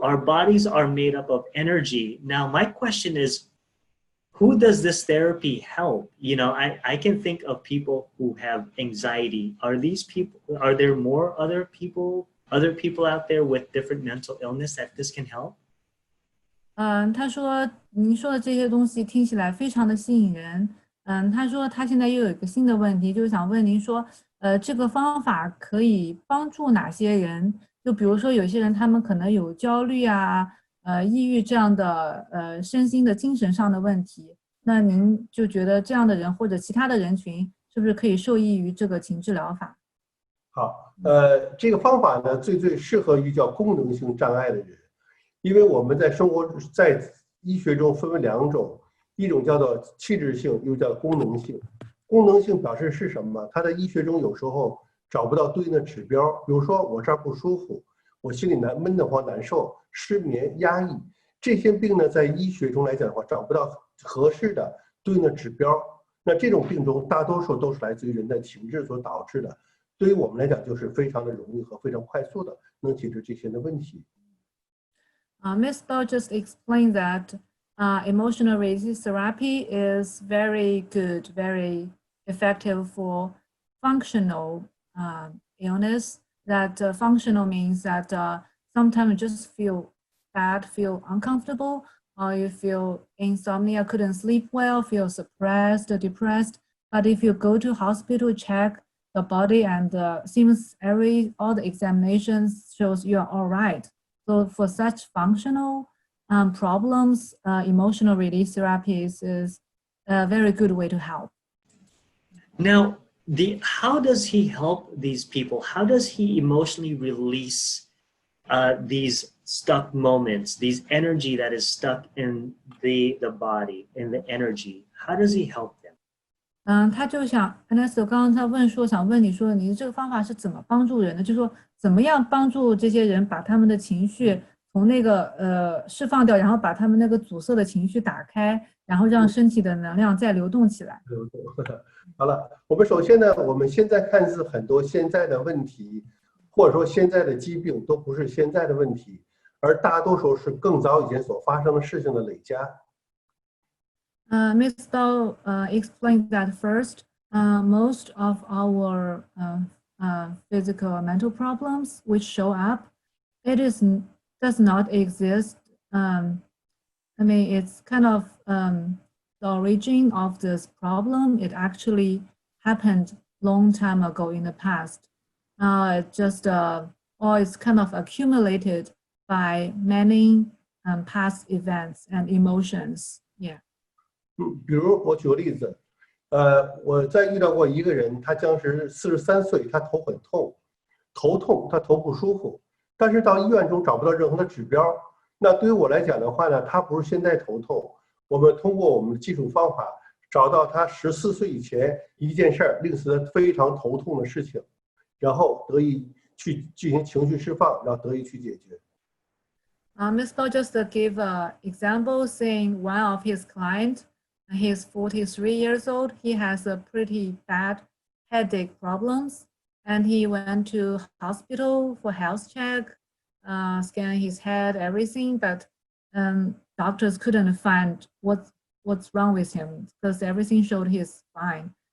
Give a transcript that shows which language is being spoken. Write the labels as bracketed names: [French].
[English] Our bodies are made up of energy. Now, my question is, who does this therapy help? You know, I can think of people who have anxiety. Are there more other people out there with different mental illness that this can help? [Chinese] 他说您说的这些东西听起来非常的吸引人。他说他现在又有一个新的问题，就是想问您说，这个方法可以帮助哪些人？就比如说有些人他们可能有焦虑啊。抑郁这样的身心的精神上的问题，那您就觉得这样的人或者其他的人群是不是可以受益于这个情志疗法？好，这个方法呢最适合于叫功能性障碍的人，因为我们在医学中分为2种，一种叫做气质性，又叫功能性。功能性表示是什么？它在医学中有时候找不到对应的指标，比如说我这儿不舒服，我心里闷得慌、难受。失眠、压抑这些病呢，在医学中来讲的话，找不到合适的对应的指标，那这种病中大多数都是来自于人的情志所导致的，对于我们来讲就是非常的容易和非常快速的能解决这些的问题。 [English] Ms. Bao just explained that emotional release therapy is very good, very effective for functional illness. That functional means that sometimes you just feel bad, feel uncomfortable, or you feel insomnia, couldn't sleep well, feel suppressed, depressed. But if you go to hospital, check the body, and seems all the examinations shows you are all right. So for such functional problems, emotional release therapy is a very good way to help. Now, how does he help these people? How does he emotionally release these stuck moments, these energy that is stuck in the body, in the energy? How does he help them? [Chinese] 他就想 Ernesto 刚刚他问说，想问你说，你这个方法是怎么帮助人的？就是说，怎么样帮助这些人把他们的情绪从那个释放掉，然后把他们那个阻塞的情绪打开，然后让身体的能量再流动起来。好了，我们首先呢，我们现在看似很多现在的问题，或者说现在的疾病都不是现在的问题，而大多数是更早以前所发生的事情的累加。 [English] Ms. Bao explained that first, most of our physical or mental problems which show up, does not exist. I mean, it's kind of the origin of this problem. It actually happened long time ago in the past. It just or it's kind of accumulated by many past events and emotions. Yeah. [Chinese] 比如我举个例子，我在遇到过一个人，他当时43岁，他头很痛，头痛，他头不舒服，但是到医院中找不到任何的指标。那对于我来讲的话呢，他不是现在头痛，我们通过我们的技术方法找到他14岁以前一件事儿令使他非常头痛的事情，然后得以去进行情绪释放，然后得以去解决。 [English] Ms. Bao just gave an example saying one of his clients, he's 43 years old. He has a pretty bad headache problems, and he went to hospital for health check, scan his head, everything, but doctors couldn't find what's wrong with him because everything showed he's fine.